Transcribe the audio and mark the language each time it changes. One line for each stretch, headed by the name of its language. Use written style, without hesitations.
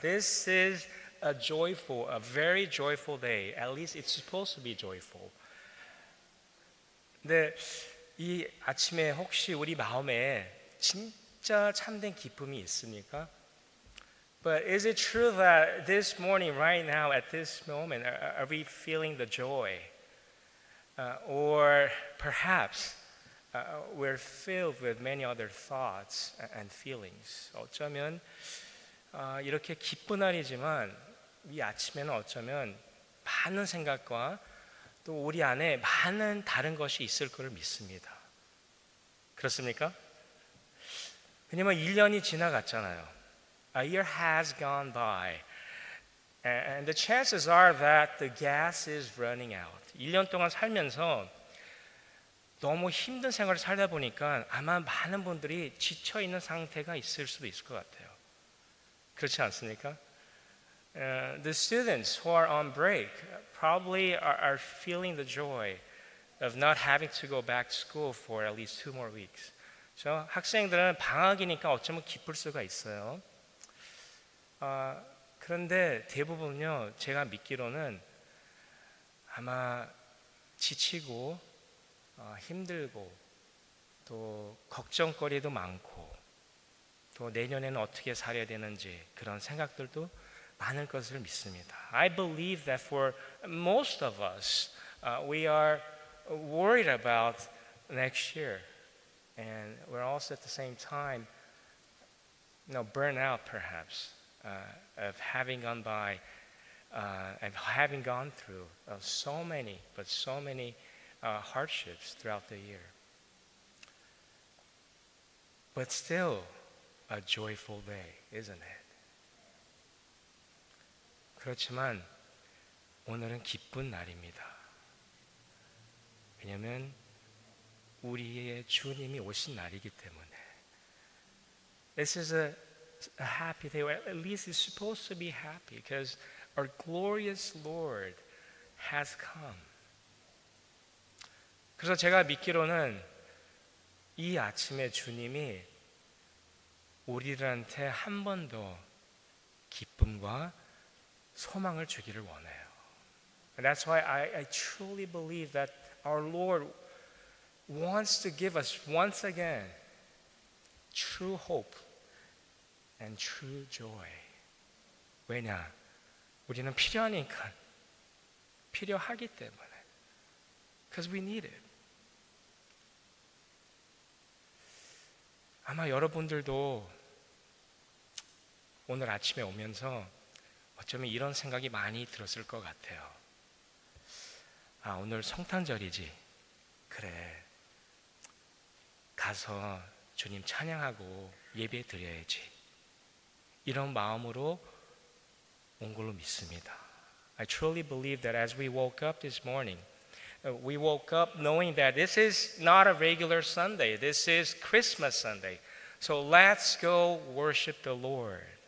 English: This is a very joyful day. At least it's supposed to be joyful.
Korean: 근데 이 아침에 혹시 우리 마음에 진짜 참된 기쁨이 있습니까?
English: But is it true that this morning, right now, at this moment, are we feeling the joy? Or perhaps we're filled with many other thoughts and feelings.
Korean: 어쩌면 이렇게 기쁜 날이지만 이 아침에는 어쩌면 많은 생각과 또 우리 안에 많은 다른 것이 있을 것을 믿습니다. 그렇습니까? 왜냐면 1년이 지나갔잖아요.
English: A year has gone by. And the chances are that the gas is running out.
Korean: 1년 동안 살면서 너무 힘든 생활을 살다 보니까 아마 많은 분들이 지쳐있는 상태가 있을 수도 있을 것 같아요. 그렇지 않습니까?
English: The students who are on break probably are feeling the joy of not having to go back to school for at least 2 more weeks.
Korean: 저 학생들은 방학이니까 어쩌면 기쁠 수가 있어요. 그런데 대부분요, 제가 믿기로는 아마 지치고 힘들고 또 걱정거리도 많고 또 내년에는 어떻게 살아야 되는지 그런 생각들도 많을 것을 믿습니다.
English: I believe that for most of us, we are worried about next year, and we're also at the same time, burnt out perhaps of having gone by, and having gone through so many hardships throughout the year. But still, a joyful day, isn't it?
Korean: 그렇지만 오늘은 기쁜 날입니다. 왜냐하면 우리의 주님이 오신 날이기 때문에.
English: This is a happy day, or at least it's supposed to be happy, because our glorious Lord has come.
Korean: 그래서 제가 믿기로는 이 아침에 주님이 우리들한테 한 번 더 기쁨과 소망을 주기를 원해요.
English: And that's why I truly believe that our Lord wants to give us once again true hope and true joy.
Korean: 왜냐? 우리는 필요하니까. 필요하기 때문에.
English: Because we need it.
Korean: 아마 여러분들도 오늘 아침에 오면서 어쩌면 이런 생각이 많이 들었을 것 같아요. 오늘 성탄절이지. 그래. 가서 주님 찬양하고 예배 드려야지. 이런 마음으로 온 걸로 믿습니다.
English: I truly believe that as we woke up this morning, we woke up knowing that this is not a regular Sunday. This is Christmas Sunday. So let's go worship the Lord.